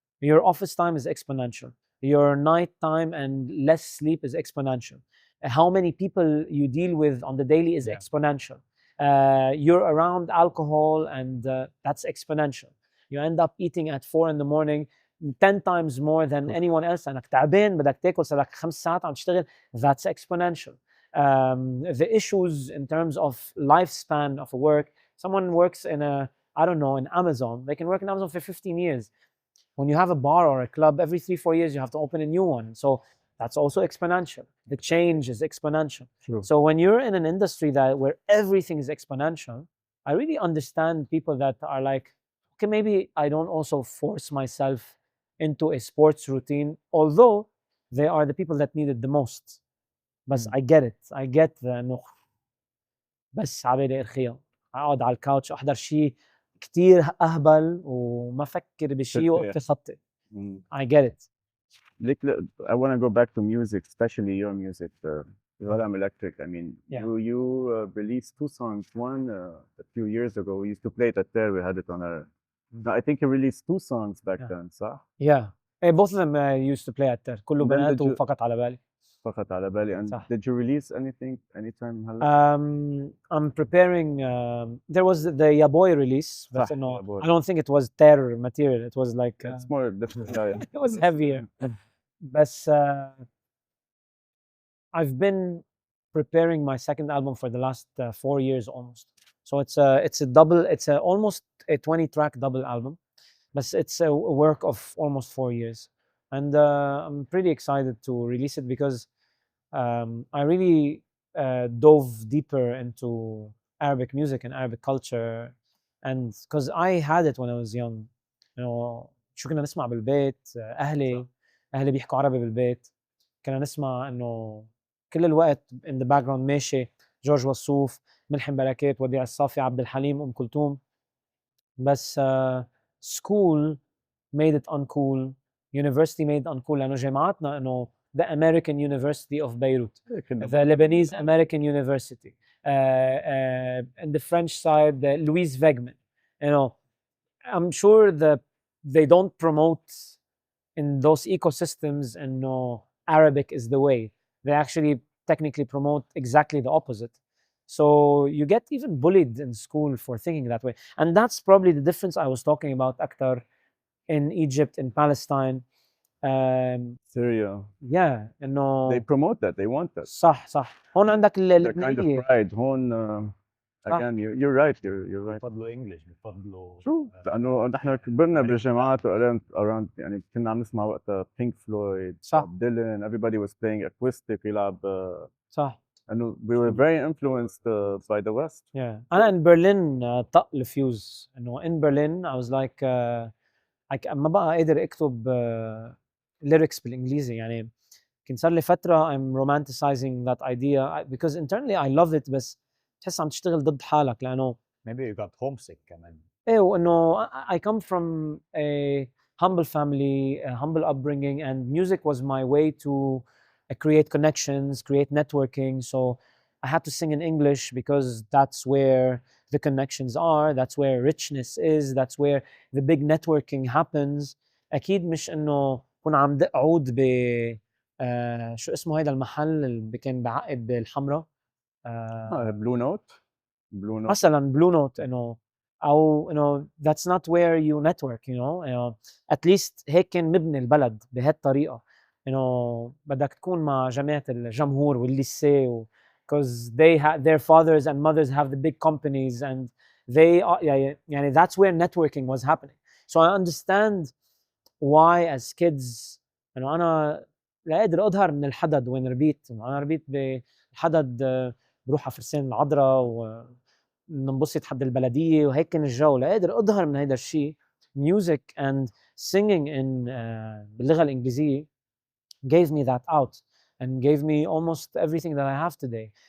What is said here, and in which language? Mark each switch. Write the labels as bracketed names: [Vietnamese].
[English] Your office time is exponential. Your night time and less sleep is exponential. How many people you deal with on the daily is Yeah. exponential. You're around alcohol and that's exponential. You end up eating at 4 in the morning 10 times more than anyone else. [Arabic] انك تعبان بدك تاكل صار لك 5 ساعات عم تشتغل. [English] That's exponential. The issues in terms of lifespan of a work, someone works in I don't know, in Amazon, they can work in Amazon for 15 years. When you have a bar or a club, every 3-4 years you have to open a new one. So that's also exponential. The change is exponential. True. So when you're in an industry where everything is exponential, I really understand people that are like, okay, maybe I don't also force myself into a sports routine, although they are the people that need it the most. But I get it. I get [Arabic] انه بس عبالي ارخيها اقعد على الكاوتش احضر شيء كتير اهبل وما افكر بشيء وقت خطي. Mm. [English] I get it. I want to go back to music, especially your music, Malham Electric. I mean, Yeah. you released 2 songs. One a few years ago, we used to play it at there. We had it on our. No, I think you released 2 songs back Yeah. then, صح؟ Yeah. Both of them used to play at there. [Arabic] كله [English] Then [Arabic] بنات [English] did you- [Arabic] وفقط على بالي. فقط على بالي. And صح. [English] did you release anytime هلا؟ I'm preparing. There was the Ya Boy release, but [Arabic] صح, [English] no, Ya Boy. I don't think it was terror material. It was like It's more different. Yeah. it was heavier. But I've been preparing my second album for the last 4 years almost. So it's a double. It's almost a 20-track double album, but it's a work of almost 4 years, and I'm pretty excited to release it because I really dove deeper into Arabic music and Arabic culture, and because I had it when I was young, [Arabic] شو كنا نسمع بالبيت. أهلي بيحكوا عربي بالبيت. كنا نسمع إنه كل الوقت [English] in the background [Arabic] ماشي جورج وسوف، ملحم بركات، وديع الصافي، عبد الحليم، أم كلثوم. [English] بس school made it uncool. University made it uncool [Arabic] لأنه جامعاتنا إنه [English] the American University of Beirut, the Lebanese American University, and the French side, the Louise Wegman. I'm sure that they don't promote in those ecosystems and Arabic is the way. They actually technically promote exactly the opposite. So you get even bullied in school for thinking that way. And that's probably the difference I was talking about, Akhtar, in Egypt, in Palestine. Syria. Yeah, They promote that. They want that. [Arabic] صح صح. هون عندك [English] That kind of [Arabic] اللبنانية. [English] pride. [Arabic] هون [English] again, you're right. You're right. [Arabic] بفضلوا انجلش بفضلوا شو؟ لأنه نحن كبرنا بالجامعات around يعني كنا عم نسمع وقتها Pink Floyd, صح. [English] Bob Dylan. Everybody was playing acoustic. [Arabic] يلعب صح. [English] أنه we were very influenced by the West. Yeah. [Arabic] أنا [English] in Berlin [Arabic] طق الفيوز. إنه [English] in Berlin I was like [Arabic] ما بقى قادر أكتب lyrics بالإنجليزي. يعني كان صار لي فترة [English] I'm romanticizing that idea because internally I love it, [Arabic] بس تحس عم تشتغل ضد حالك لأنه [English] maybe you got homesick [Arabic] كمان. ايه وانه [English] I come from a humble family, a humble upbringing, and music was my way to create connections, create networking. So I had to sing in English because that's where the connections are, that's where richness is, that's where the big networking happens. [Arabic] أكيد مش إنه كون عم دق عود ب شو اسمه هيدا المحل اللي كان بعقد بالحمراء. [English] Blue Note. Blue Note. [Arabic] مثلا Blue Note إنه أو [English] that's not where you network. At least [Arabic] هيك كان مبني البلد بهالطريقة. إنه بدك تكون مع جماعة الجمهور والليسي [English] because their fathers and mothers have the big companies and they are يعني that's where networking was happening. So I understand why as kids [Arabic] إنه أنا لا قادر أظهر من الحدد وين ربيت. أنا ربيت بالحدد، بروح على فرسان العذراء وننبسط حد البلدية وهيك كان الجو. لا قادر أظهر من هيدا الشيء. [English] Music and singing in [Arabic] باللغة الإنجليزية [English] gave me that out and gave me almost everything that I have today.